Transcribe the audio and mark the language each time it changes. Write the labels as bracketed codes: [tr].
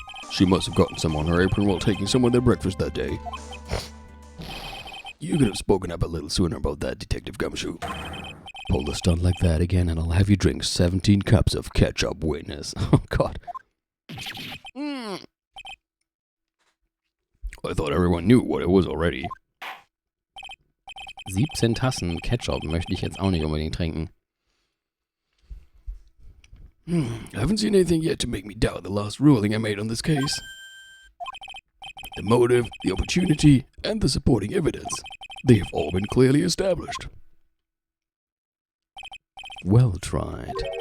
[en] She must have gotten some on her apron while taking some of their breakfast that day. You could have spoken up a little sooner about that, Detective Gumshoe. Pull a stunt like that again and I'll have you drink 17 cups of ketchup, witness. Oh, God. I thought everyone knew what it was already. [de] 17 Tassen Ketchup möchte ich jetzt auch nicht unbedingt trinken. [en] I haven't seen anything yet to make me doubt the last ruling I made on this case. The motive, the opportunity, and the supporting evidence. They have all been clearly established. Well tried.